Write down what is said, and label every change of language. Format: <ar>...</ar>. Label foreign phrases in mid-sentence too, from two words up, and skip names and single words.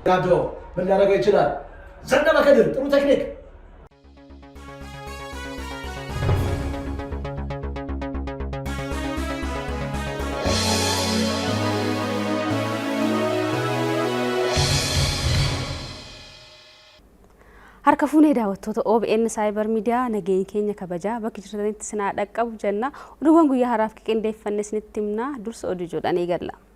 <am>ጋዶ ምን ሊያደርገው ይችላል? ዘነበ ከድር ጥሩ ቴክኒክ</am> <om>harka fuunee daawwattoota OBN Cyber Media nageenya keenya kabajaa bakki jirtanitti sinaa dhaqqabu jenna oduuwwan guyyaa haraaf qindeeffanne isinitti himna dursa oduu joodhaan eegalla.</om>